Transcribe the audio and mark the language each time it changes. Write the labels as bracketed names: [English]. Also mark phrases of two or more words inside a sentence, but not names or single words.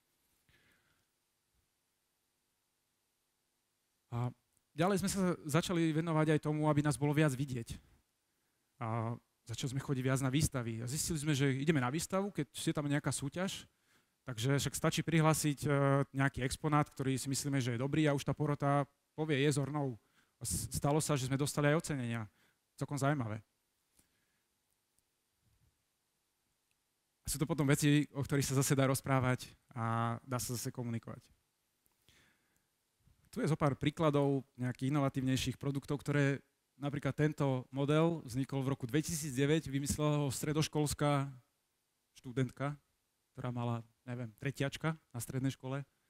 [Slovak] A ďalej sme sa začali venovať aj tomu, aby nás bolo viac vidieť. A začali sme chodiť viac na výstavy. A zistili sme, že ideme na výstavu, keď je tam nejaká súťaž, takže však stačí prihlásiť nejaký exponát, ktorý si myslíme, že je dobrý a už tá porota povie [English] yes or no. [Slovak] A stalo sa, že sme dostali aj ocenenia. Celkom zaujímavé. A sú to potom veci, o ktorých sa zase dá rozprávať a dá sa zase komunikovať. Tu je zo pár príkladov nejakých inovatívnejších produktov, ktoré napríklad tento model vznikol v roku 2009, vymyslela ho stredoškolská študentka, ktorá mala, neviem, tretiačka na strednej škole.